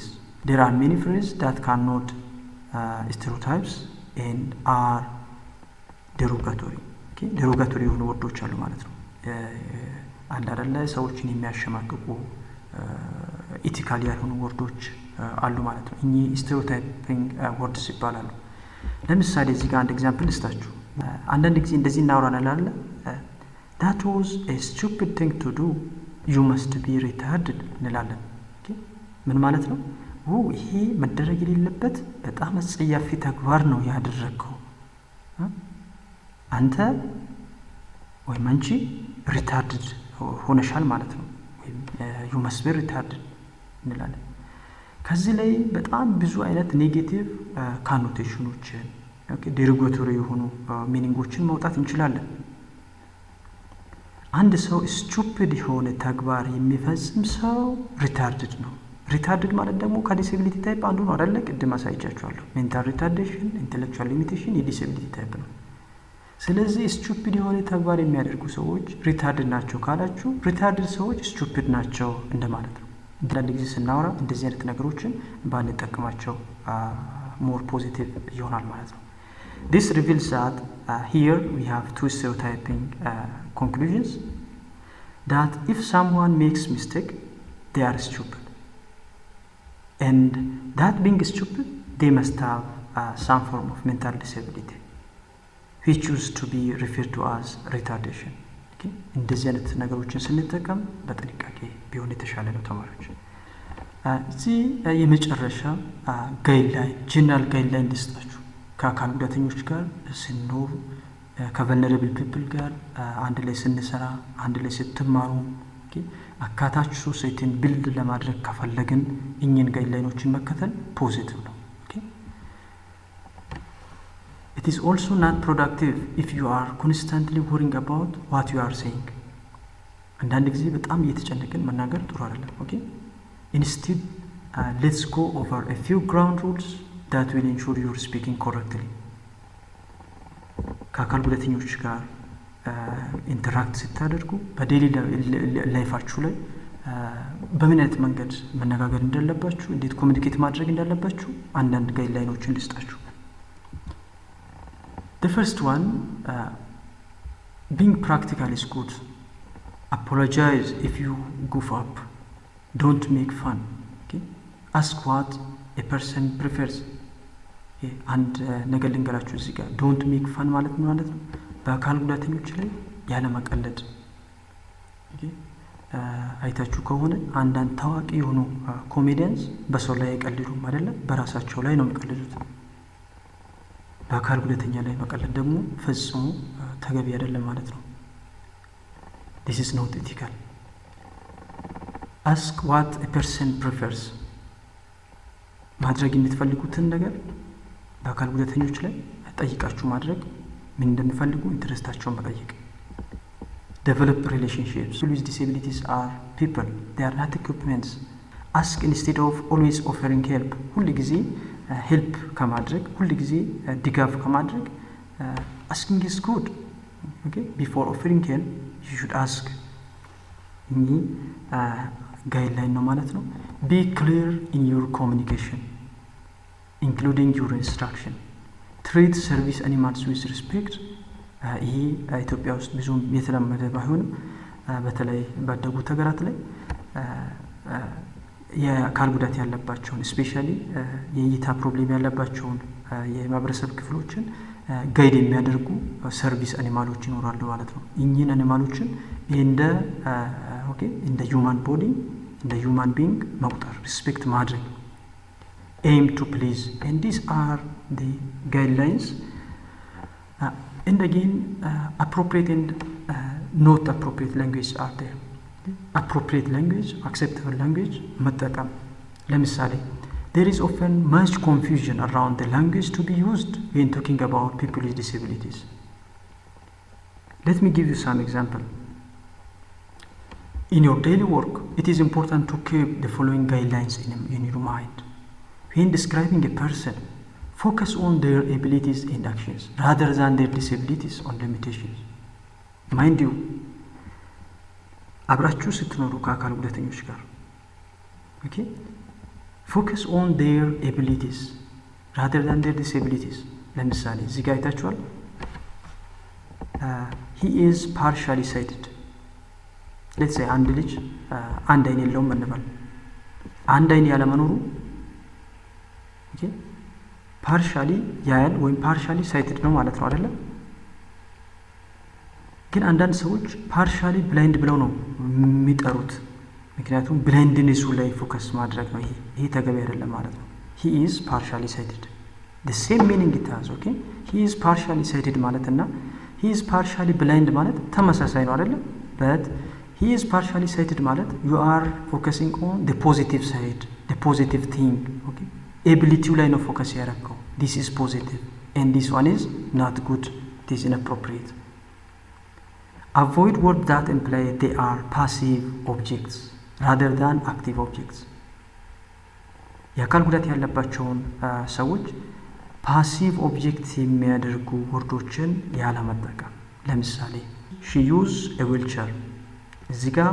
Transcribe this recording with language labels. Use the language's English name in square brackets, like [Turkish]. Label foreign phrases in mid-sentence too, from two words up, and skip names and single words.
[English] There are many phrases that cannot stereotypes and are derogatory. Okay? [Amharic] derogatory የሆኑ ወርዶች አሉ ማለት ነው። አንድ አይደለ ሰዎችን የሚያሸማቅቁ ኢቲካል ያልሆኑ ወርዶች አሉ ማለት ነው። እኚህ [English] stereotyping words [Amharic] ይባላሉ። ለምሳሌ እዚህ ጋር አንድ ኤግዛምፕል ልስጣችሁ። አንዳንድ ጊዜ እንደዚህ እናወራለን አይደል? [English] that was a stupid thing to do, you must be retarded [Amharic] እንላለን። ምን ማለት ነው? ይሄ መደረግ የሌለበት በጣም አጸያፊ ተግባር ነው ያደረገው፣ አንተ ወይም አንቺ ሪታርድድ ሆነሻል ማለት ነው። ወይም [English] you must be retarded [Amharic] እንላለን። ከዚህ ላይ በጣም ብዙ አይነት [English] negative connotations [Amharic] ዴሮጋቶሪ የሆኑ ሚኒንጎችን ማውጣት እንችላለን። አንድ ሰው ስቱፒድ የሆነ ተግባር የሚፈጽም ሰው ሪታርድድ ነው። ሪታርድድ ማለት ደግሞ [English] disability type [Amharic] አንዱ ነው አይደለ? ቅድም አሳይቻችኋለሁ። [English] mental retardation, intellectual limitation disability type [Amharic] ነው። ስለዚህ ስቱፒድ የሆነ ተግባር የሚያደርጉ ሰዎች ሪታርድድ ናቸው ካላችሁ ሪታርድድ ሰዎች ስቱፒድ ናቸው እንደማለት ነው። አንዳንድ ጊዜ ስናወራ እንደዚህ አይነት ነገሮችን ባንጠቀማቸው [English] more positive [Amharic] ይሆናል ማለት ነው። [English] This reveals that here we have two stereotyping conclusions, that if someone makes mistake, they are stupid, and that being stupid, they must have some form of mental disability, which used to be referred to as retardation. [Amharic] እንደዚህ አይነት ነገሮችን ስንጠቀም በጥንቃቄ ቢሆን የተሻለ ነው ተማሪዎች። እዚህ የመጨረሻ [English] guideline general guideline [Amharic] ልስጣችሁ። ከአካል ጉዳተኞች ጋር ስንኖር [English] vulnerable people [Amharic] ጋር አንድ ላይ ስንሰራ አንድ ላይ ስትማሩ አካታች [English] society build [Amharic] ለማድረግ ከፈለግን እኚህን ጋይድላይኖችን መከተል ፖዚቲቭ ነው። [English] It is also not productive if you are constantly worrying about what you are saying. [Amharic] አንዳንድ ጊዜ በጣም እየተጨነቅን መናገር ጥሩ አይደለም። [English] Instead, let's go over a few ground rules that will ensure you are speaking correctly. [Amharic] ከአካል ጉዳተኞች ጋር ኢንተራክት ስታደርጉ [English] daily life [Amharic] ላይ በምን አይነት መንገድ መነጋገር እንዳለባችሁ፣ እንዴት ኮሚኒኬት ማድረግ እንዳለባችሁ አንዳንድ ጋይድላይኖችን ልስጣችሁ። [English] The first one, being practical is good. Apologize if you goof up. Don't make fun. Ask what a person prefers. [Amharic] አንድ ነገር ልንገራችሁ እዚህ ጋር [English] don't make fun [Amharic] ማለት ነው በአካል ጉዳተኞች ላይ ያለ መቀለድ። አይታችሁ ከሆነ አንዳንድ ታዋቂ የሆኑ ኮሜዲያንስ በሰው ላይ አይቀልዱም አይደለም፣ በራሳቸው ላይ ነው የሚቀልዱት። በአካል ጉዳተኛ ላይ መቀለድ ደግሞ ፈጽሞ ተገቢ አይደለም ማለት ነው። [English] this is not ethical. ask what a person prefers. [Amharic] ማድረግ የምትፈልጉትን ነገር በአካል ጉዳተኞች ላይ ጠይቃችሁ ማድረግ፣ ምን እንደሚፈልጉ ኢንተረስታቸውን መጠየቅ። [English] develop relationships. People with disabilities are people, they are not equipments. ask instead of always offering help. [Amharic] ሁሉ ጊዜ ሄልፕ ከማድረግ ሁሉ ጊዜ ድጋፍ ከማድረግ [English] asking is good. before offering help you should ask. [Amharic] እኚህ ጋይድላይን ነው ማለት ነው። [English] be clear in your communication including your instruction. treat service animals with respect. [Amharic] ይሄ ኢትዮጵያ ውስጥ ብዙም የተለመደ ባይሆንም በተለይ ባደጉት ሀገራት ላይ የአካል ጉዳት ያለባቸውን ስፔሻሊ የእይታ ፕሮብሌም ያለባቸውን የማህበረሰብ ክፍሎችን ጋይድ የሚያደርጉ [English] service animals [Amharic] ይኖራሉ ማለት ነው። እኚህን አኒማሎችን እንደ [English] human body [Amharic] እንደ [English] human being [Amharic] መቁጠር፣ ሪስፔክት ማድረግ። [English] aim to please, and these are the guidelines. And again, appropriate and not appropriate language are there. appropriate language, acceptable language [Amharic] መጠቀም። ለምሳሌ [English] there is often much confusion around the language to be used when talking about people with disabilities. Let me give you some example. In your daily work, it is important to keep the following guidelines in your mind. When describing a person, focus on their abilities and actions rather than their disabilities or limitations. Mind you, [Amharic] አብራችሁ ስትኖሩ ከአካል ጉዳተኞች ጋር ኦኬ [English] focus on their abilities rather than their disabilities [Amharic] ለምሳሌ እዚህ ጋር አይታችኋል [English] he is partially sighted let's say [Amharic] አንድ ልጅ አንድ አይን የለውም እንበል አንድ አይን ያለ መኖሩ ኦኬ partially ያያል ወይም [English] partially sighted [Amharic] ነው ማለት ነው አይደል ግን አንዳንድ ሰዎች [English] partially blind [Amharic] ብለው ነው የሚጠሩት ምክንያቱም blindness ላይ ፎከስ ማድረግ ነው ይሄ ተገቢ አይደለም ማለት ነው [English] he is partially sighted the same meaning it has okay he is partially sighted ማለትና he is partially blind [Amharic] ማለት ተመሳሳይ ነው አይደል [English] but he is partially sighted ማለት you are focusing on the positive side the positive thing okay ability [Amharic] ላይ ነው ፎከስ ያደረገው [English] this is positive and this one is not good it is inappropriate avoid words that imply they are passive objects rather than active objects [Amharic] የአካል ጉዳት ያለባቸውን ሰዎች [English] passive object [Amharic] የሚያደርጉ ወርዶችን ያለመጠቀም ለምሳሌ [English] she use a wheelchair [Amharic] እዚህ ጋር